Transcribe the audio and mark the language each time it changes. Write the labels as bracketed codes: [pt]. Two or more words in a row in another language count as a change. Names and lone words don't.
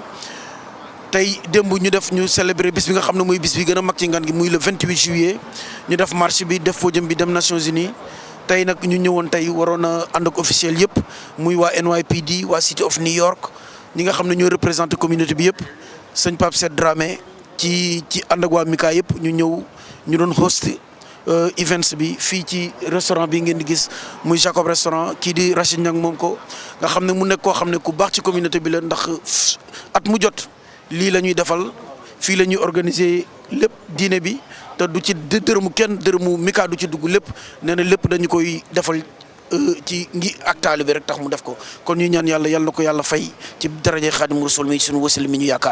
[wo] tey démb ñu célébrer bis bi nga xam ne mooy bis bi gën a mag ci ngan gi muy [fr] le 28 juillet [wo] ñu def marche bi def podium bi dem Nations Unies tey nag ñu ñëwoon tey waroon a ànd ak officiel yëpp muy waa NYPD waa City of New York ñi nga xam ne ñoo [fr] représenté communauté [wo] bi yëpp sëñ Pape Sed Dramé ci ànd ak waa Mika yëpp ñu doon [en] host events [wo] bi fii ci restaurant bi ngeen di gis muy Jacob restaurant kii di Rachid Niang moom ko nga xam ne mu nekk koo xam ne ku baax ci communauté bi la ndax at mu jot lii la ñuy defal fii la ñuy organiser lépp diine bi te du ci dërëmu Mika du ci dugg lépp nee na lépp dañu koy defal ci ngi ak taalibe rek tax mu def ko kon ñu ñaan yàlla na ko yàlla fay ci daraje Xaadimu Rasuul mi suñu wasila mi ñu yaakaar.